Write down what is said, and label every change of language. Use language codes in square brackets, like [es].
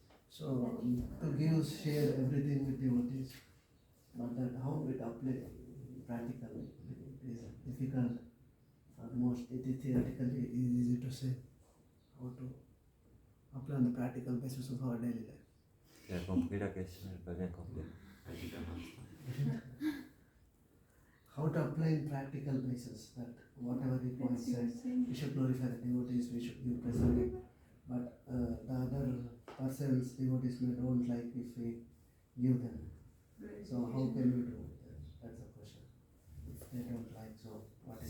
[en] So to give, share everything with devotees, but that how it apply practically is difficult. Almost it is theoretically easy to say. How to apply on the practical basis of our daily life. [fr] J'ai compris la question, j'ai pas bien compris. [en] How to apply in practical basis that whatever the point said, we should glorify the devotees, we should give preserving, but the other persons, devotees may don't like if we give them. So how can we do that? That's the question. If they don't like, so what is